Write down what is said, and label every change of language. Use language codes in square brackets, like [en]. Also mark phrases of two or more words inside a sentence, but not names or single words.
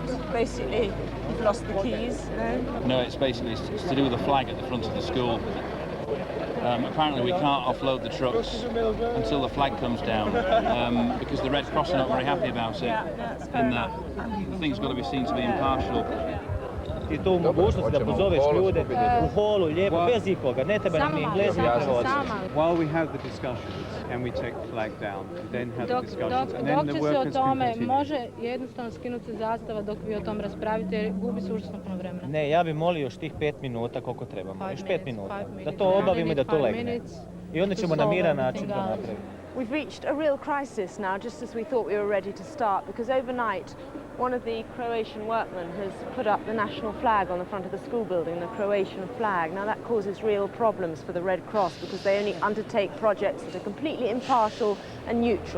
[en] Basically, you've lost the keys, no? No, it's to do with the flag at the front of the school. Apparently we can't offload the trucks until the flag comes down because the Red Cross are not very happy about it. And the thing's got to be seen to be impartial. [hr] I to u mogućnosti da pozoveš ljude u holu, lijepo, bez ikoga, ne treba nam ni Englezi ni prevoditi. [en] While we have the discussions and we take the flag down, we then have the discussions and then the workers can continue. [hr] Može jednostavno skinuti zastava dok vi o tom raspravite jer gubi se užasno puno vremena. Ne, ja bih molio još tih 5 minuta koliko trebamo, još 5 minuta, da to obavimo i da to legne. I onda ćemo na miran način to napraviti. [en] We've reached a real crisis now, just as we thought we were ready to start, because overnight one of the Croatian workmen has put up the national flag on the front of the school building, the Croatian flag. Now that causes real problems for the Red Cross because they only undertake projects that are completely impartial and neutral.